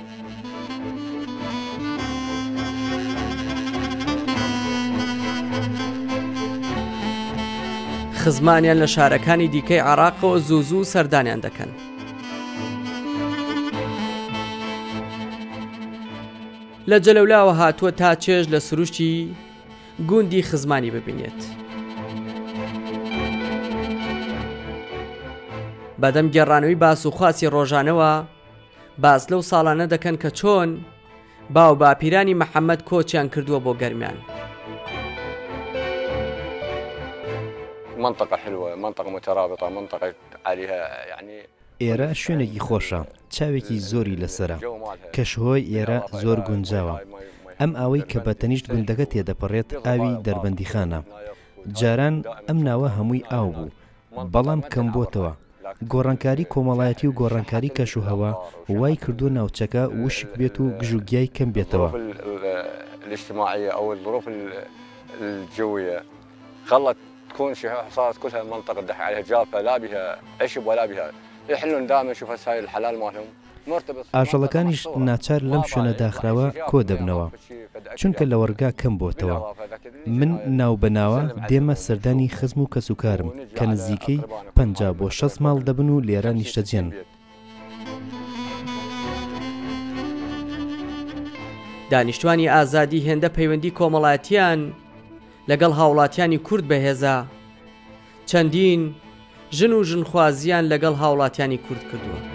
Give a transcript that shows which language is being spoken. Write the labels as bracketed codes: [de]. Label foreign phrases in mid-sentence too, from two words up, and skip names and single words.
[ckb] خزمانیان لە شارەکانی دیکەی عێراقەوە زوو سەردانیان دەکەن لە جەلەولاوە هاتووە تا چێژ لە سروشتی گوندی خزمانی ببینێت بەدەم گێڕانەوەی باس و خواسی ڕۆژانەوە باس لەو ساڵانە دەکەن کە چۆن باو باپیرانی محەممەد کۆچیان کردووە بۆ گەرمیان [ar] منطقة حلوة منطقة مترابطة منطقة عليها يعني [ckb] ئێرە شوێنێکی خۆشە چاوێکی زۆری لەسرە کەشهۆی ئێرە زۆر گونجاوە ئەم ئاوەی کە بە تەنیشت گوندەکە تێدەپەڕێت ئاوی دەربەندیخانە جاران ئەم ناوە هەمووی ئاو بوو بەڵام کەم بۆتەوە گۆڕانکاری کۆمەڵایەتی و گۆڕانکاری کەش و هەوا وای کردو ناوچەکە وشک بێت و گژوگیای کەم بێتەوە [ar] الاجتماعية أو الظروف الجوية خلت تكون صارت كلها منطقة دح عليها جافة لا بها عشب ولا بها يحلون دائما نشوف هاي الحلال مالهم مرتبط [ckb] ئاژەڵەکانیش ناچار لەم شوێنە داخراوە کۆ دەبنەوە چونکە لە وەرگا کەم بۆتەوە من ناو بەناوە دێمە سەردانی خزم و کەسوکارم کە نزیکەی 50 بۆ 60 ماڵ دەبن و لێرە نیشتەجێن دانیشتوانی ئازادی هێندە پەیوەندی کۆمەڵایەتیان لەگەڵ هاوڵاتیانی کورد بەهێزە چەندین ژن و ژنخوازیان لەگەڵ هاوڵاتیانی کورد کردووە